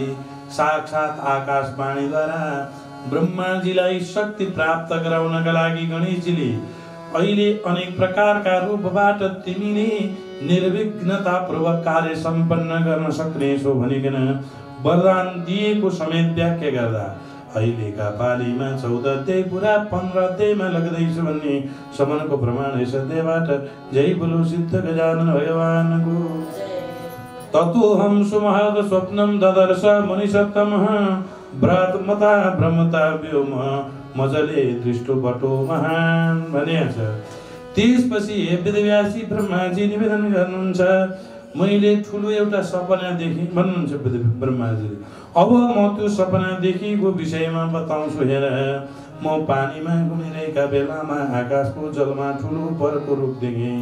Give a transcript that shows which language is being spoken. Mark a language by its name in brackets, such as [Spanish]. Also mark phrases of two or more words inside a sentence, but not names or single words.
[Nepali] साक्षात् आकाशवाणीद्वारा ब्रह्माजीलाई शक्ति प्राप्त गराउनका लागि गणेशजीले अहिले अनेक प्रकारका रूपबाट तिमीले निर्विघ्नतापूर्वक कार्य सम्पन्न गर्न सक्नेछौ भनिकन वरदान दिएको समेत व्याख्या गर्दा अहिलेका पालीमा 14 अध्याय पुरा 15 अध्यायमा लाग्दैछ भन्ने समनको प्रमाण यस अध्यायबाट। जय बोलो सिद्ध गजानन भगवानको। [Sanskrit] ततोऽहं सुमहद स्वप्नं ददर्श मुनिसत्तमः व्रतमता ब्रह्मता व्योम मजले दृष्टो बटो महान भनेछ। [Nepali] त्यसपछि वेदव्यासी ब्रह्माजी निवेदन गर्नुहुन्छ, मैले ठुलो एउटा सपना देखेँ भन्नुहुन्छ ब्रह्माजीले। अब म त्यो सपना देखेको विषयमा बताउँछु हेर। म पानीमा घुमिरहेका बेलामा आकाशको जलमा ठुलो परको रूप देखेँ।